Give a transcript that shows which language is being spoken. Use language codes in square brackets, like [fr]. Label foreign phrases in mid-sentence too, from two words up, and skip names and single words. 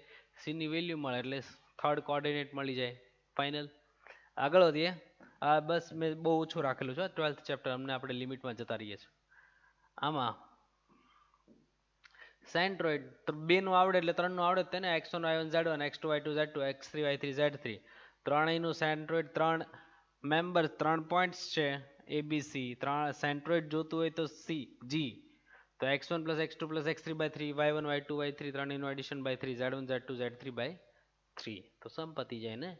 [gu] c ની વેલ્યુ મળે એટલે [en] third coordinate [gu] મળી જાય. ફાઇનલ. આગળ વધીએ. આ બસ મેં બહુ ઓછું રાખેલું છે 12th ચેપ્ટર, અમને આપણે લિમિટમાં જતા રહીએ છીએ. આમાં સેન્ટ્રોઇડ તો 2 નું આવડે એટલે 3 નું આવડે જ ને. x1 y1 z1, x2 y2 z2, x3 y3 z3. ત્રણેયનું સેન્ટ્રોઇડ, 3 મેમ્બર, 3 પોઈન્ટ્સ છે abc. 3 સેન્ટ્રોઇડ જોતું હોય તો c g. તો x1 પ્લસ x2 પ્લસ x3 બાય 3, y1 y2 y3 ત્રણેયનું એડિશન બાય 3, z1 z2 z3 બાય 3. તો સમ પતી જાય ને.